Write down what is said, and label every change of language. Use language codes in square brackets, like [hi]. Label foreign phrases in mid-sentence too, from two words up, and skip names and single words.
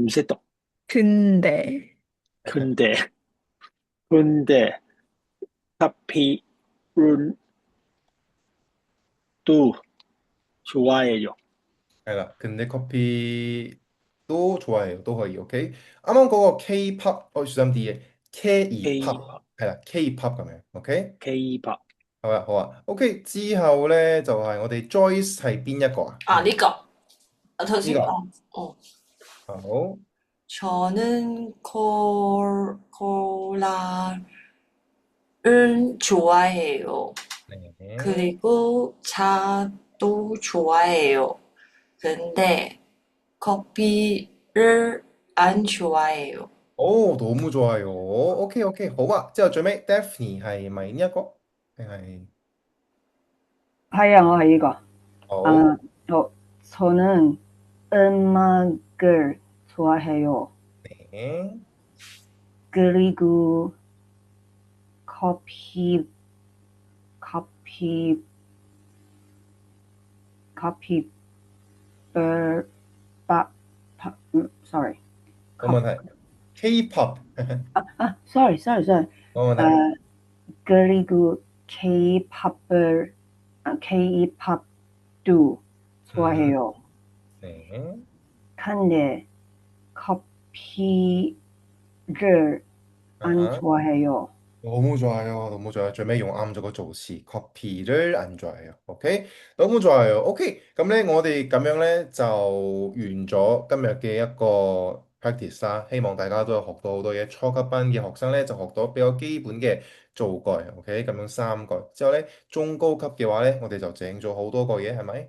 [ko] 근데 근데 근데 커피를 또 좋아해요. 係啦，근데 커피도 좋아해요. [yue] 도可以，OK。啱啱嗰個 K-pop，我小心啲嘅 K-pop K-pop，係啦，K-pop 咁樣，OK。 K-pop。好啊，好啊，OK。之後咧就係我哋 Joyce 係邊一個啊？啊，呢個我頭呢個先講，哦，好， [ko] 저는 콜라를 좋아해요. [yue] 呢 [ko] 그리고 차도 좋아해요. 근데 커피를 안 좋아해요. 너무 좋아요。 [yue] OK OK，好啊。之後最尾 Daphne 係咪呢一個？定係係啊，我係呢個。好？ [ko] 好，저는 음악을 좋아해요. 네. 그리고 커피, 커피, 커피, [en] sorry. [yue] 冇問題。K-pop， [en] sorry. [yue] 冇問題。 [ko] 그리고 K-팝도 음, 좋아해요. 네. 근데 커피를 안 아하. 좋아해요. 너무 좋아요. 너무 좋아요. [yue] 最尾用啱咗個助詞 ， [ko] 커피를 안 좋아해요. OK，너무 좋아요. [yue] OK，咁咧我哋咁樣咧就完咗今日嘅一個 practice 啦。希望大家都有學到好多嘢。初級班嘅學生咧就學到比較基本嘅造句，OK，咁樣3個。之後咧中高級嘅話咧，我哋就整咗好多個嘢，係咪？